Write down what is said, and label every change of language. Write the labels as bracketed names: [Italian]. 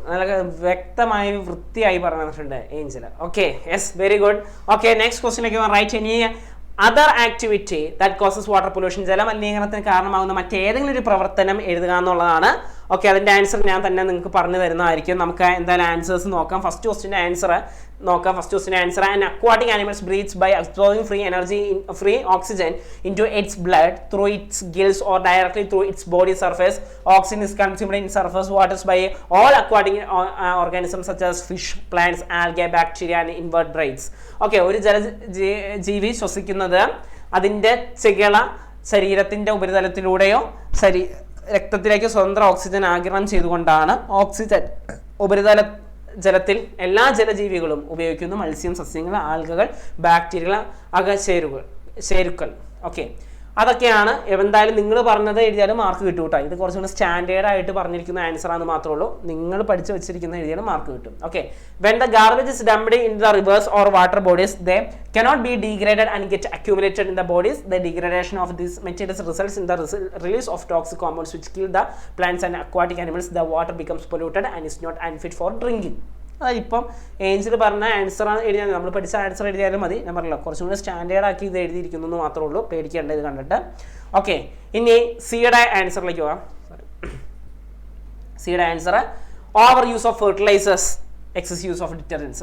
[Malayalam] നല്ല വ്യക്തമായി വൃത്തിയായി പറഞ്ഞിട്ടുണ്ട് Angel. Okay, yes, very good. Okay, next ക്വസ്റ്റ്യനിലേക്ക് റൈറ്റ്. ഇനി [English] other activity that causes water pollution, [Malayalam] ജലമലിനീകരണത്തിന് കാരണമാകുന്ന മറ്റേതെങ്കിലും ഒരു പ്രവർത്തനം എഴുതുക എന്നുള്ളതാണ്. ഓക്കെ, അതിൻ്റെ ആൻസർ ഞാൻ തന്നെ നിങ്ങൾക്ക് പറഞ്ഞു തരുന്നതായിരിക്കും. നമുക്ക് എന്തായാലും ആൻസേഴ്സ് നോക്കാം. ഫസ്റ്റ് ക്വസ്റ്റിൻ്റെ ആൻസർ നോക്കാം. First ക്വസ്റ്റിൻ്റെ answer: [English] An aquatic animals breathes by absorbing free oxygen into its blood through its gills or directly through its body surface. Oxygen is consumed in surface waters by all aquatic organisms such as fish, plants, algae, bacteria and invertebrates. [Malayalam] Okay, ഒരു ജലജീവി ശ്വസിക്കുന്നത് അതിൻ്റെ ചെകിള ശരീരത്തിൻ്റെ ഉപരിതലത്തിലൂടെയോ രക്തത്തിലേക്ക് സ്വതന്ത്ര oxygen ആഗിരണം ചെയ്തുകൊണ്ടാണ്. Oxygen ഉപരിതല ജലത്തിൽ എല്ലാ ജലജീവികളും ഉപയോഗിക്കുന്നു. മത്സ്യം, സസ്യങ്ങൾ, ആൽഗകൾ, ബാക്ടീരിയകൾ, അകശേരുക്കൾ. ഓക്കെ, അതൊക്കെയാണ്. എന്തായാലും നിങ്ങൾ പറഞ്ഞത് എഴുതിയാലും മാർക്ക് കിട്ടും കേട്ടോ. ഇത് കുറച്ചുകൂടി സ്റ്റാൻഡേർഡ് ആയിട്ട് പറഞ്ഞിരിക്കുന്ന ആൻസർ ആണെന്ന് മാത്രമേ ഉള്ളൂ. നിങ്ങൾ പഠിച്ചു വെച്ചിരിക്കുന്ന എഴുതിയാലും മാർക്ക് കിട്ടും. [English] Okay, when the garbage is dumped in the rivers or water bodies they cannot be degraded and get accumulated in the bodies. The degradation of these materials results in the release of toxic compounds which kill the plants and aquatic animals. The water becomes polluted and is not unfit for drinking. [Malayalam] അതായത് ഇപ്പം Angel പറഞ്ഞ answer എഴുതിയാൽ നമ്മൾ പഠിച്ച answer എഴുതിയാലും മതി. ഞാൻ പറഞ്ഞല്ലോ കുറച്ചും കൂടി സ്റ്റാൻഡേർഡ് ആക്കി ഇത് എഴുതിയിരിക്കുന്നു എന്ന് മാത്രമേ ഉള്ളൂ, പേടിക്കേണ്ട ഇത് കണ്ടിട്ട്. ഓക്കെ, ഇനി സിയുടെ ആൻസറിലേക്ക് പോകാം. സിയുടെ answer [English] Over use of fertilisers, excess use of detergents.